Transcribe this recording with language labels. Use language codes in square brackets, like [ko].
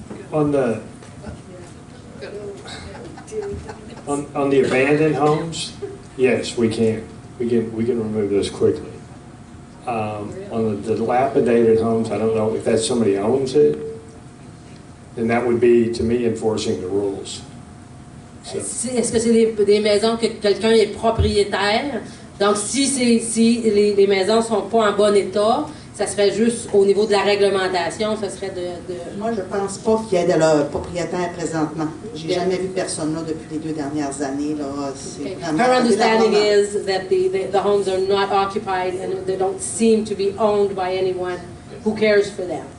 [en] On the abandoned homes, yes, we can remove those quickly. On the dilapidated homes, I don't know if that's somebody owns it, then that would be, to me, enforcing the rules. So. [fr] Est-ce que c'est des maisons que quelqu'un est propriétaire? Donc, si les maisons ne sont pas en bon état, ça serait juste au niveau de la réglementation, ça serait de... Moi, je ne pense pas qu'il y ait de leur propriétaire présentement. J'ai jamais vu personne là depuis les 2 dernières années. Là. [en] Okay. Her understanding is that the homes are not occupied and they don't seem to be owned by anyone who cares for them.